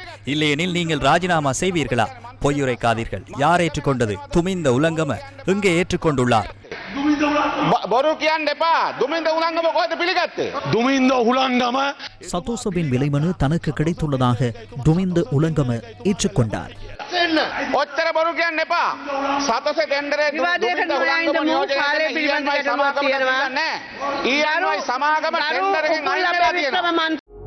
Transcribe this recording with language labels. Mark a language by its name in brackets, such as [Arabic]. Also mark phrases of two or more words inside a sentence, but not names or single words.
[Tamil] இல்லையெனில் நீங்கள் ராஜினாமா செய்வீர்களா? பொய்யுரைக்காதீர்கள். யார் ஏற்றுக்கொண்டது? துமிந்த உலங்கம இங்கே ஏற்றுக்கொண்டுள்ளார். சதோசவின் விலைமனு தனக்கு கிடைத்துள்ளதாக துமிந்த உலங்கம ஏற்றுக்கொண்டார். [Sinhala] ඔච්චර බොරු කියන්න එපා. සතොසේ ටෙන්ඩරේ දුමින්ද උලංගම නියෝජනයේ ඊఎන්වයි සමාගම තියෙනවා. ඊఎන්වයි සමාගම ටෙන්ඩර් එකෙන් අයින් වෙලා තියෙනවා.